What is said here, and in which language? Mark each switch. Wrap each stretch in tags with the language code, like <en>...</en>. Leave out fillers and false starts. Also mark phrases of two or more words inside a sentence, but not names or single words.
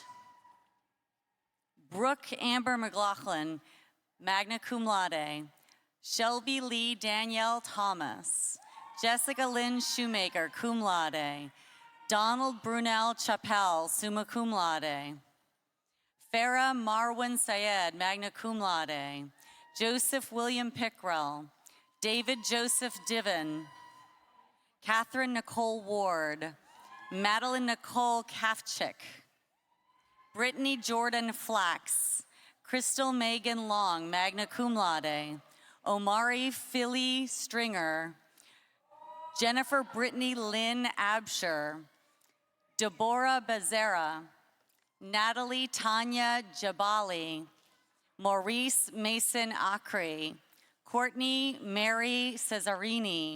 <en>Brooke Amber McLaughlin,</en> <la>magna cum laude.</la> <en>Shelby Lee Danielle Thomas. Jessica Lynn Shoemaker,</en> <la>cum laude.</la> <en>Donald Brunel Chappelle,</en> <la>summa cum laude.</la> <en>Farah Marwan Syed,</en> <la>magna cum laude.</la> <en>Joseph William Pickrell. David Joseph Diven. Catherine Nicole Ward. Madeline Nicole Kafchik. Brittany Jordan Flax. Crystal Megan Long,</en> <la>magna cum laude.</la> <en>Omari Philly Stringer. Jennifer Brittany Lynn Absher. Deborah Bezera. Natalie Tanya Jabali. Maurice Mason Acre. Courtney Mary Cesarini.</en>